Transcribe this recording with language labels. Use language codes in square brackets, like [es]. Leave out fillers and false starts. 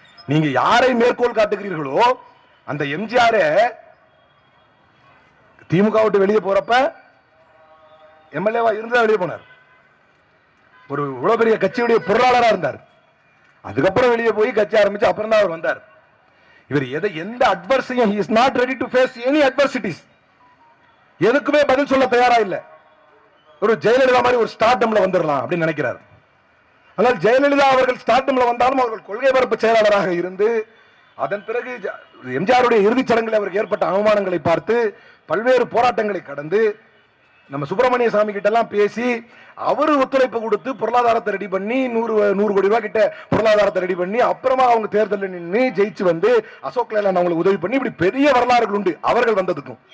[ta] நீங்க யாரை மேற்கோள் காட்டுகிறீர்களோ அந்த எம்ஜிஆர் திமுக விட்டு வெளியே போறப்ப எம்எல்ஏவா இருந்தா வெளியே போனார். ஒரு இவ்வளவு பெரிய கட்சியுடைய பொருளாளராக இருந்தார். அதுக்கப்புறம் வெளியே போய் கட்சி ஆரம்பிச்சு அப்புறம் தான் அவர் வந்தார். இவர் எந்த அட்வர்ஸையும் [en] he is not ready to face any adversities. [ta] எதுக்குமே பதில் சொல்ல தயாரா இல்ல. ஒரு ஜெயலலிதா மாதிரி ஒரு ஸ்டார்டம்ல வந்துடலாம் அப்படின்னு நினைக்கிறார். ஆனால் ஜெயலலிதா அவர்கள் ஸ்டார்டம்ல வந்தாலும் அவர்கள் கொள்கை பரப்பு செயலாளராக இருந்து அதன் பிறகு எம்ஜிஆருடைய இறுதிச் சடங்கில் அவருக்கு ஏற்பட்ட அவமானங்களை பார்த்து பல்வேறு போராட்டங்களை கடந்து நம்ம சுப்பிரமணிய சாமி கிட்ட எல்லாம் பேசி அவரு ஒத்துழைப்பு கொடுத்து பொருளாதாரத்தை ரெடி பண்ணி 100 கோடி ரூபாய் கிட்ட பொருளாதாரத்தை ரெடி பண்ணி அப்புறமா அவங்க தேர்தலில் நின்று ஜெயிச்சு வந்து அசோக் லேலாண்ட் அவங்களுக்கு உதவி பண்ணி இப்படி பெரிய வரலாறுகள் உண்டு அவர்கள் வந்ததுக்கும்.